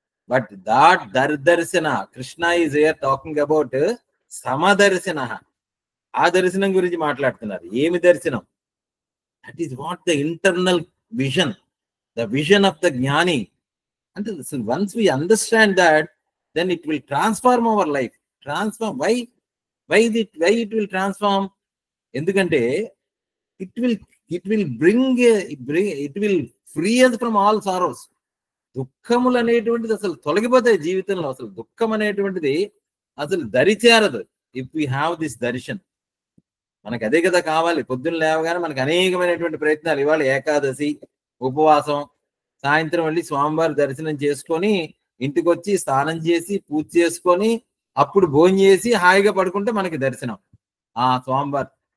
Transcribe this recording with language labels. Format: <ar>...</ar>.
<en>But darshana, Krishna is here talking about samadarshana.</en> <te>ఆ దర్శనం గురించి మాట్లాడుతున్నారు. ఏమి దర్శనం?</te> <en>That is what the internal vision, the vision of the jnani. అంటే once we understand that, then it will transform our life. Transform. Why it will transform? ఎందుకంటే it will bring it will free us from all sorrows.</en> <te>దుఃఖములు అనేటువంటిది అసలు తొలగిపోతాయి జీవితంలో. అసలు దుఃఖం అనేటువంటిది అసలు దరిచేరదు</te> <en>If we have this darshan.</en> <te>మనకు అదే కదా కావాలి. పొద్దున్న లేవగానే మనకు అనేకమైనటువంటి ప్రయత్నాలు. ఇవాళ ఏకాదశి, ఉపవాసం, సాయంత్రం వెళ్ళి స్వామివారి దర్శనం చేసుకొని ఇంటికి వచ్చి స్నానం చేసి పూజ చేసుకొని అప్పుడు భోజనం చేసి హాయిగా పడుకుంటే మనకి దర్శనం ఆ స్వామివారి.</te>